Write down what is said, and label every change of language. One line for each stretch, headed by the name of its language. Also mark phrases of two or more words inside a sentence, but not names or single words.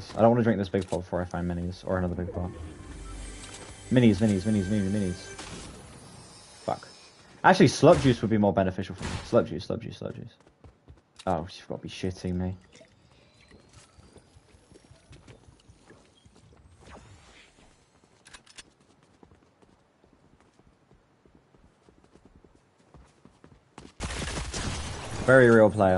English: I don't want to drink this big pot before I find minis, or another big pot. Minis, minis, minis, minis, minis. Fuck. Actually, slurp juice would be more beneficial for me. Slurp juice, slurp juice, slurp juice. Oh, you've got to be shitting me. Very real player.